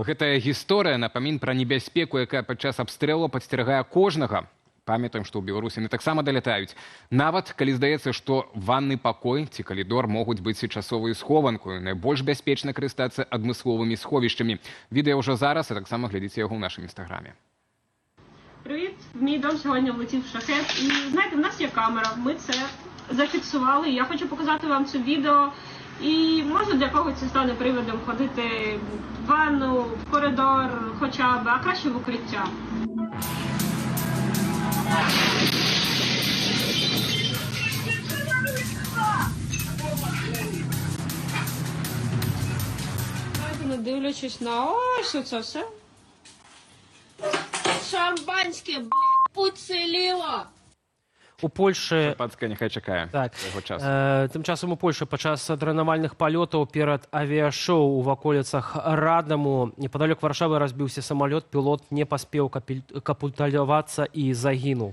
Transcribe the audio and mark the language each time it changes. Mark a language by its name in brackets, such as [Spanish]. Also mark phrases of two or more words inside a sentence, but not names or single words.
[Belarusian] Гэтая гісторыя напамін пра небяспеку, якая падчас абстрэлу падсцерагае кожнага. Памятаем, што ў Беларусі яны таксама далятаюць. Нават, калі здаецца, што ванны пакой ці калідор могуць быць часовай схованкою, найбольш бяспечна карыстацца адмысловымі сховішчамі. Відэа ўжо зараз, а таксама глядзіце яго ў нашым інстаграме. [Ukrainian] Привіт, в мій дом сьогодні влетів шахет. І знаєте, в нас є камера, ми це зафіксували. Я хочу показати вам це відео. І може для когось це стане приводом ходити в ванну, в коридор хоча б, а краще в укриття. Не дивлячись на ось це все. Шампанське, блядь, уціліло! [Belarusian] У Польшчы... Шампанское няхай чакае так. яго часу. Тым часам у Польшчы падчас трэнавальных палётаў перад авіяшоу у ваколіцах Радаму непадалёк Варшавы разбіўся самалёт, пілот не паспеў капітулявацца і загінуў.